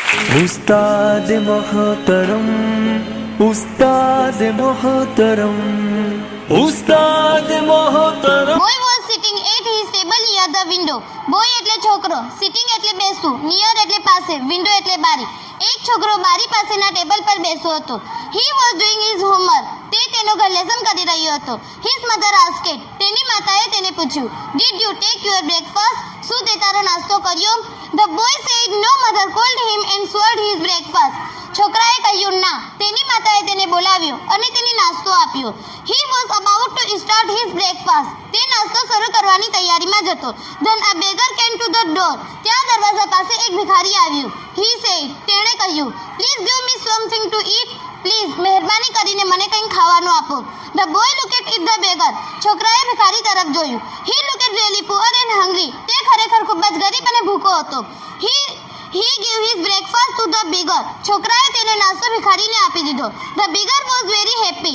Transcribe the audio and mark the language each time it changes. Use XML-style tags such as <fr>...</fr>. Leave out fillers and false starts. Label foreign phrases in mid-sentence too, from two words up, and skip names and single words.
<ur>استاد محترم، استاد محترم، استاد محترم.</ur> <en>Boy was sitting at his table near the window.</en> <gu>Boy એટલે છોકરો, sitting એટલે બેસવું, near એટલે પાસે, window એટલે બારી. એક છોકરો બારી પાસેના ટેબલ પર બેસ્યો હતો.</gu> <en>He was doing his homework.</en> <gu>તે તેનો ઘર લેસન કરી રહ્યો હતો.</gu> <en>His mother asked.</en> <gu>તેની માતાએ તેને પૂછ્યું,</gu> <en>Did you take your breakfast?</en> <gu>શું તે તારો નાસ્તો કર્યો?</gu> <en>The boy said no. Mother called him and served his breakfast.</en> <gu>છોકરાએ કહ્યું ના. તેની માતાએ તેને બોલાવ્યો અને તેને નાસ્તો આપ્યો.</gu> <en>He was about to start his breakfast.</en> <gu>તે નાસ્તો શરૂ કરવાની તૈયારીમાં જ હતો.</gu> <en>Then a beggar came to the door.</en> <gu>ત્યાં દરવાજા પાસે એક ભિખારી આવ્યો.</gu> <en>He said.</en> <gu>તેણે કહ્યું,</gu> <en>Please give me something to eat.</en> <gu>પ્લીઝ મહેરબાની કરીને મને કંઈ ખાવાનું આપો.</gu> <en>The boy looked at the beggar.</en> <gu>છોકરાએ ભિખારી તરફ જોયું.</gu> <en>He looked really poor and hungry.</en> <gu>તે ખરેખર ખૂબ જ ગરીબ અને ભૂખો હતો.</gu> <en>He gave his breakfast to the beggar.</en> <gu>છોકરાએ તેનો નાસ્તો ભિખારીને આપી દીધો.</gu> <en>The beggar was very happy.</en>